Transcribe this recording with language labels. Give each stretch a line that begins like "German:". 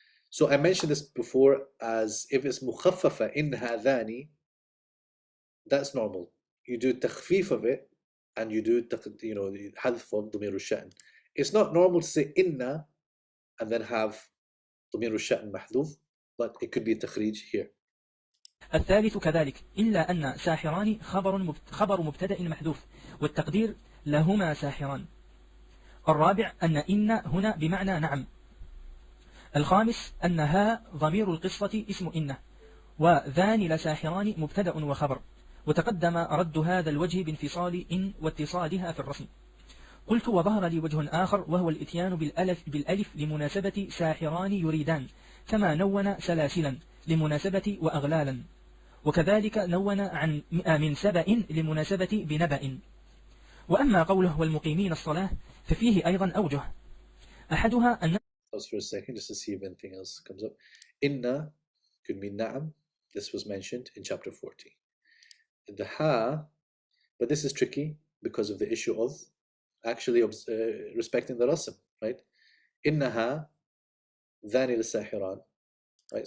English: So I mentioned this before as if it's mukhaffafa in hadani, that's normal. You do takhfif of it and you do hadf of Damir al-Sha'n. It's not normal to say inna and then have Damir al-Sha'n mahdhuf, but it could be a takhrij here.
Arabic: الثالث كذلك إلا أن ساحران خبر مبتدأ محذوف والتقدير لهما ساحران. الرابع أن هنا بمعنى نعم. الخامس أن ها ضمير القصة اسم إنه، وذان لساحران مبتدأ وخبر، وتقدم رد هذا الوجه بانفصال إن واتصالها في الرسم. قلت وظهر لي وجه آخر وهو الإتيان بالألف لمناسبة ساحران يريدان، كما نون سلاسلا لمناسبة وأغلالا، وكذلك نون عن من سبأ لمناسبة بنبأ. وأما قوله والمقيمين الصلاة ففيه أيضا أوجه. أحدها أن
English: Pause for a second just to see if anything else comes up. Inna could mean na'am, This was mentioned in chapter 40. The ha, but this is tricky because of the issue of actually respecting the rasm, right?
Arabic: Innaha dhani al-sahiran,
English: right?